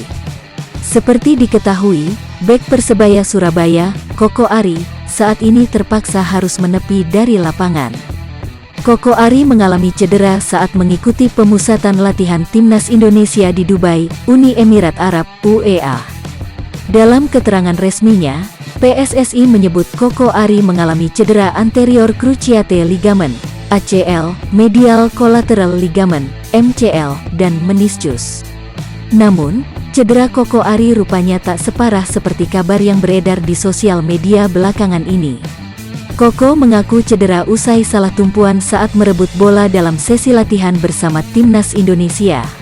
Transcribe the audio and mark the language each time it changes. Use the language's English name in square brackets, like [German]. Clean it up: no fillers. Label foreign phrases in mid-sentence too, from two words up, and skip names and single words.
[Indonesian] Seperti diketahui, bek Persebaya Surabaya, Koko Ari, saat ini terpaksa harus menepi dari lapangan. Koko Ari mengalami cedera saat mengikuti pemusatan latihan timnas Indonesia di Dubai, Uni Emirat Arab, UEA. Dalam keterangan resminya, PSSI menyebut Koko Ari mengalami cedera [English] anterior cruciate ligament, [Indonesian] ACL, [English] medial collateral ligament, [Indonesian] MCL, dan meniscus. Namun, cedera Koko Ari rupanya tak separah seperti kabar yang beredar di sosial media belakangan ini. Koko mengaku cedera usai salah tumpuan saat merebut bola dalam sesi latihan bersama timnas Indonesia.